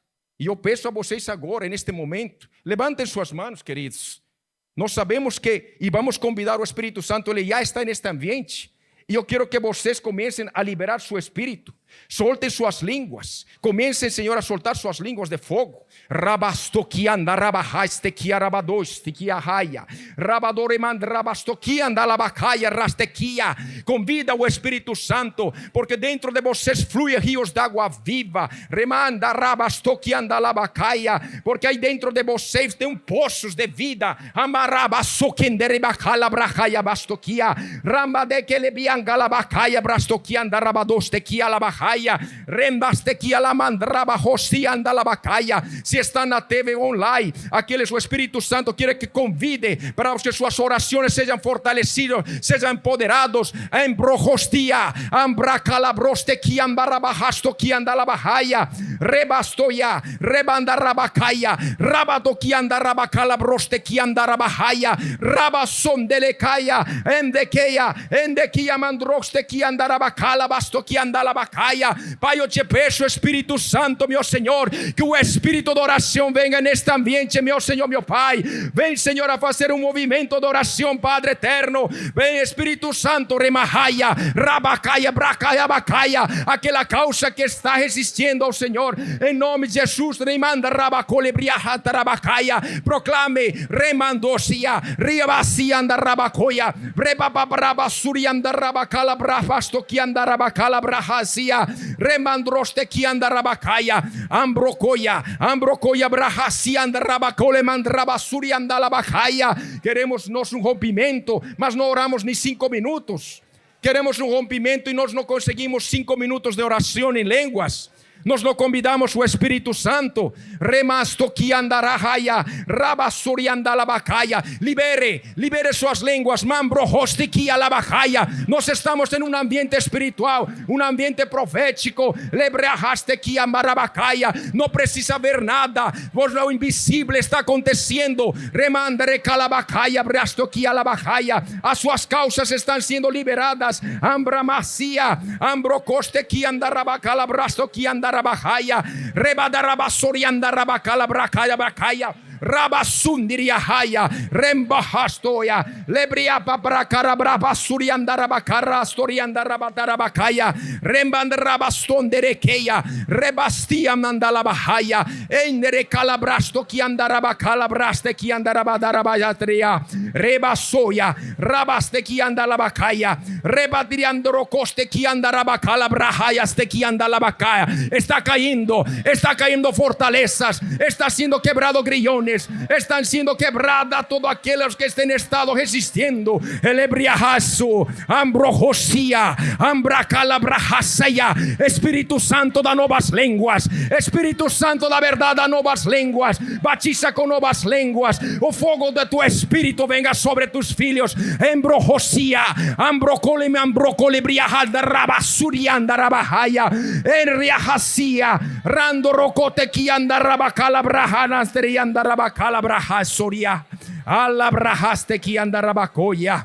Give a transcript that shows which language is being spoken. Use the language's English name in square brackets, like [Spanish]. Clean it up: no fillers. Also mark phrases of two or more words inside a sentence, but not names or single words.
[Portuguese] E eu peço a vocês agora, neste momento, levantem suas mãos, queridos. Nós sabemos que, e vamos convidar o Espírito Santo, ele já está neste ambiente. E eu quero que vocês comecem a liberar seu espírito. Soltem suas línguas. Comecem, Senhor, a soltar suas línguas de fogo. Rabastoquianda, rabahastequia, rabadois, tequia, raia. Rabadoremand, rabastoquianda, labacaia, rastequia. Convida o Espírito Santo, porque dentro de vocês flui rios de água viva. Remanda, rabastoquianda, labacaia. Porque aí dentro de vocês tem poços de vida. Amarabasoquenderebacala, bracaia, bastoquia. Rambadequelebianga, labacaia, brastoquianda, rabadostequia, labacaia. Se está na TV online, aqueles o Espírito Santo quer que convide para que suas orações sejam fortalecidas, sejam empoderados. Embrojostia, ambracalabrostequia, ambarabahastoquia, andalabahaia, rebastoia, rebandarabacaia, rabadoquia, andarabacalabrostequia, andarabahaia, rabasondelecaia, endequia, mandrostequia, andarabacalabastoquia, andalabacaia. Pai, eu te peço, Espírito Santo, meu Senhor, que o Espírito de oração venha neste ambiente, meu Senhor, meu Pai. Vem, Senhor, a fazer um movimento de oração, Padre eterno. Vem, Espírito Santo, remahaia, rabacaia, bracaia, abacaia, aquela causa que está resistindo ao Senhor, em nome de Jesus. Remanda, rabacolebriahata, rabacaia, proclame, remandosia, riabacia, anda, rabacoia, rebababrabasuri, anda, rabacala, brafastoqui, anda, rabacala, brahasia, remandroste que anda rabacaia, ambrocoia brahasia anda rabacole mandrabasuri anda labacaia. Queremos nós um rompimento, mas não oramos nem 5 minutos. Queremos um rompimento e nós não conseguimos 5 minutos de oração em línguas. Nós não convidamos o Espírito Santo. Remastoquiandarahaia, rabasuriandalabacaia. Libere suas línguas. Mambrohostiquialabacaia. Nós estamos em um ambiente espiritual, um ambiente profético. Lebreahastequiambarabacaia. Não precisa ver nada. O invisível está acontecendo. Remandarecalabacaia, brastoquialabacaia. As suas causas estão sendo liberadas. Ambramacia, ambrocostequiandarabacala, brastoquiandarabacaia. Rebadarabasorianda rabacala bracaia bracaia. Rabasundiriya haya, rembahastoya, lebria papracara brabasurianda rabacara, storianda rabatarabacaya, remband rabastonderekeia, rebastia mandalabahaya, endere calabrasto que andarabacala braste que andarabadarabayatria, rebasoya, rabaste que andalabacaya, rebadriandrocoste que andarabacala brahayaste que andalabacaya. Está caindo fortalezas, está sendo quebrado grillones. [Spanish] planes están siendo quebradas, todos aquellos que estén estado resistiendo. El ebriajazo, ambrojosía, ambracalabrajasaya. Espíritu Santo da novas lenguas. Espíritu Santo da verdad da novas lenguas. [Portuguese] Batiza com novas lenguas. O fogo de tu espírito venga sobre tus filhos. Ambrojosía, ambrocole, ambrocole, briajada, rabasurianda, rabajaya, enriajacia, rando rocote, kianda, rabacala, brajana, sterianda, rabacala, brajasoria, alabrajaste, kianda, rabacoya.